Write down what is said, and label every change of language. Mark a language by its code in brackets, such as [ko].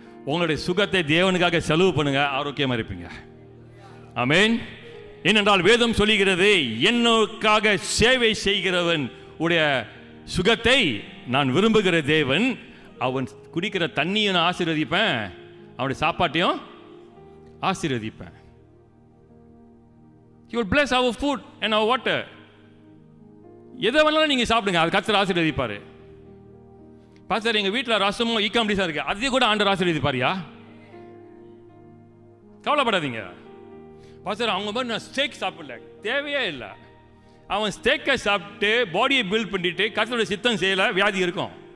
[ta] உங்களுடைய சுகத்தை தேவனுக்காக செலவு பண்ணுங்க, ஆரோக்கியமாக இருப்பீங்க. ஆமென். ஏனென்றால் வேதம் சொல்லுகிறது, என்னுக்காக சேவை செய்கிறவன் உடைய சுகத்தை நான் விரும்புகிற தேவன். அவன் குடிக்கிற தண்ணியை நான் ஆசீர்வதிப்பேன், அவனுடைய சாப்பாட்டையும் ஆசீர்வதிப்பேன். [en] He will bless our food and our water. [ta] எதை வேணாலும் நீங்கள் சாப்பிடுங்க, அது கர்த்தர் ஆசீர்வதிப்பார். பாஸ்டர், எங்கள் வீட்டில் ரசமும் ஈக்காம்படிஸாக இருக்கு, அதையும் கூட ஆண்டவர் ஆசீர்வதிப்பாரியா? கவலைப்படாதீங்க. பாஸ்டர், அவங்க மாதிரி நான் ஸ்டேக் சாப்பிடல, தேவையே இல்லை. அவன் ஸ்டேக்கை சாப்பிட்டு பாடியை பில்ட் பண்ணிட்டு கர்த்தருடைய சித்தம் செய்யலை, வியாதி இருக்கும்.